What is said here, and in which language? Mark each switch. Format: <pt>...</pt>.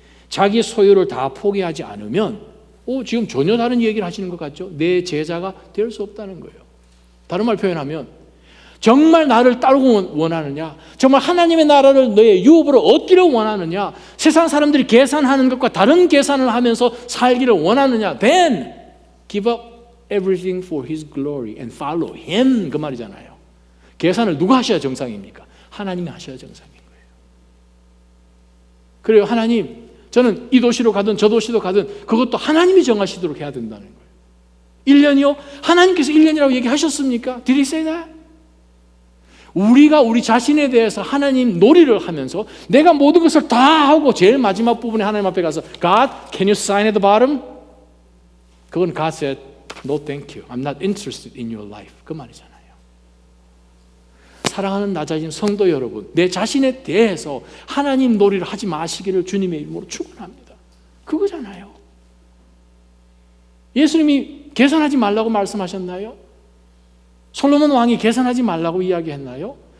<ko>자기 소유를 다 포기하지 않으면 지금 전혀 다른 얘기를 하시는 것 같죠? 내 제자가 될 수 없다는 거예요. 다른 말 표현하면 정말 나를 따르고 원하느냐? 정말 하나님의 나라를 너의 유업으로 얻기를 원하느냐? 세상 사람들이 계산하는 것과 다른 계산을 하면서 살기를 원하느냐?</ko> <en>Then give up everything for His glory and follow Him.</en> <ko>그 말이잖아요. 계산을 누가 하셔야 정상입니까? 하나님이 하셔야 정상인 거예요. 그래요. 하나님, 저는 이 도시로 가든 저 도시로 가든 그것도 하나님이 정하시도록 해야 된다는 거예요. 1년이요? 하나님께서 1년이라고 얘기하셨습니까?</ko> <en>Did He say that?</en> <ko>우리가 우리 자신에 대해서 하나님 놀이를 하면서 내가 모든 것을 다 하고 제일 마지막 부분에 하나님 앞에 가서</ko> <en>God, can you sign at the bottom?</en> <ko>그건</ko> <en>God said, no thank you. I'm not interested in your life.</en> <ko>그 말이잖아요. 사랑하는 나 자신 성도 여러분, 내 자신에 대해서 하나님 놀이를 하지 마시기를 주님의 이름으로 축원합니다. 그거잖아요. 예수님이 계산하지 말라고 말씀하셨나요? 솔로몬 왕이 계산하지 말라고 이야기했나요?</ko>